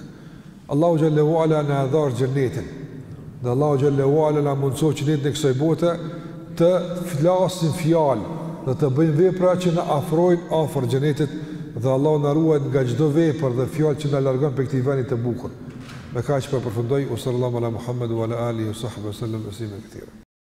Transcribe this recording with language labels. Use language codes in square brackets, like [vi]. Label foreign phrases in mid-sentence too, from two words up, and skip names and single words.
[sq] Allahu [ar] جل وعلا [sq] na dhar xhenetin. Dhe Allahu [ar] جل وعلا [sq] na mundson që në kësaj bote të flasim fjalë dhe të bëjmë vepra që na afrojnë afër xhenetit, dhe Allahu na ruaj nga çdo vepër dhe fjalë që na largon prej këtij vendi të bukur. Me kaq po përfundoj, [ar] صلى الله على محمد وعلى آله وصحبه سلم تسليما كثيرا.